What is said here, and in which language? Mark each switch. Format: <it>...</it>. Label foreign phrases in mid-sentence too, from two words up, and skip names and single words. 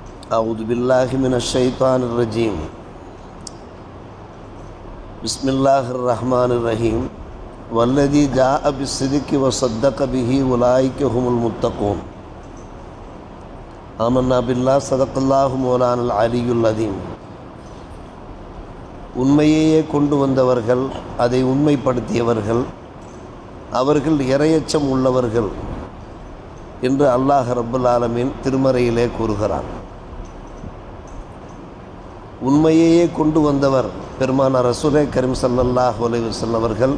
<ar>أعوذ بالله من الشيطان الرجيم بسم الله الرحمن الرحيم والذي جاء بالصدق وصدق به أولئك هم المتقون آمنا بالله صدق الله مولانا العلي العظيم.</ar> <ta>உண்மையையே கொண்டு வந்தவர்கள், அதை உண்மைப்படுத்தியவர்கள், அவர்கள் இறையச்சம் உள்ளவர்கள் என்று</ta> <ar>الله رب العالمين</ar> <ta>திருமறையிலே கூறுகிறான். உண்மையையே கொண்டு வந்தவர் பெருமானார்</ta> <ar>رسول كريم صلى الله عليه وسلم</ar> <ta>அவர்கள்.</ta>